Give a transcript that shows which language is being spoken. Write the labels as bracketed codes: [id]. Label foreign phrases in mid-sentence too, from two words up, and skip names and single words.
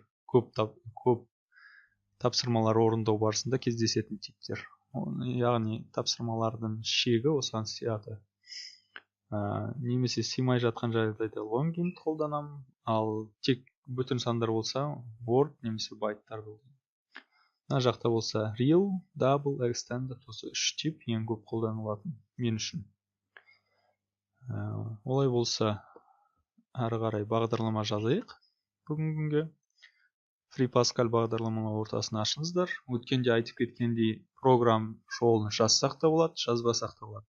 [kk] Көп тапсырмалар орындау барысында кездесетін типтер. Яғни тапсырмалардың шегі осыған сыяды. Немесе сыймай жатқан жағдайда [en] long int [kk] қолданамын, ал тек бүтін сандар болса word немесе байттар болды. Мына жақта болса [en] real, double, extended [kk] осы үш тип ең көп қолданылатын мен үшін. Олай болса әрі қарай бағдарлама жазайық. Бүгінгі күнге Free Pascal бағдарламалау ортасын ашыңыздар. Өткенде айтып кеткендей программ жолын жазсақ та болады, жазбасақ та болады.